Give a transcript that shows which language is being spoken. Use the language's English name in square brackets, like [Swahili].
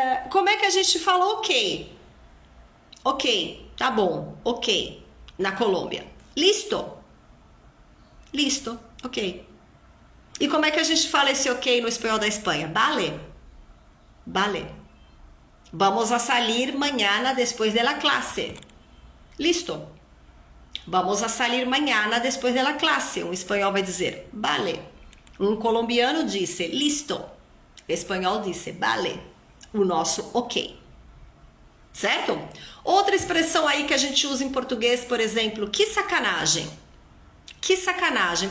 [Portuguese] Como é que a gente fala ok? Ok, tá bom, ok, na Colômbia. Listo. Listo, ok. E como é que a gente fala esse ok no espanhol da Espanha? [Spanish] Vale. Vale. Vamos a salir mañana después de la clase. Listo. Vamos a salir mañana después de la clase. [Portuguese] Um espanhol vai dizer vale. Um colombiano disse listo. O espanhol disse vale. O nosso ok. Certo? Outra expressão aí que a gente usa em português, por exemplo, que sacanagem. Que sacanagem.